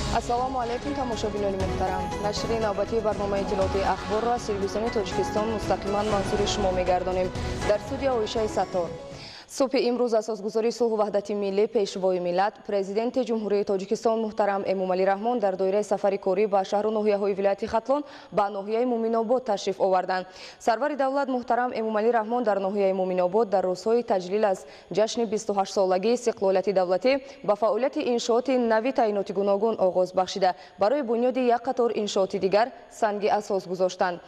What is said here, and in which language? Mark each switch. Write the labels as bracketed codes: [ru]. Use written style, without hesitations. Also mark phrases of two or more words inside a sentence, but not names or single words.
[tg] салому алейкум тамошобинони муҳтарам. Нашри навбатии барномаи иттилоъоти ахборро аз телевизиони Тоҷикистон мустақиман манзури шумо мегардонем. Дар студия Оишаи Саттор. [fa] صبح امروز اساسگذاری صلح و وحدت ملی پیشوای ملت پرزیدنت جمهوری تاجیکستان محترم امومعلی رحمان در دایره سفر کاری به شهر و ناحیه‌های ولایت خطلون به ناحیه مومن‌آباد تشریف آوردند. سرور دولت محترم امومعلی رحمان در ناحیه مومن‌آباد در روزهای تجلیل از جشن 28 سالگی استقلالیت دولتی با فعالیت انشاءات نوی تعیینات گوناگون آغاز بخشیده برای بنیاد یک قطار انشاءات دیگر سنگ اساس گذاشتند.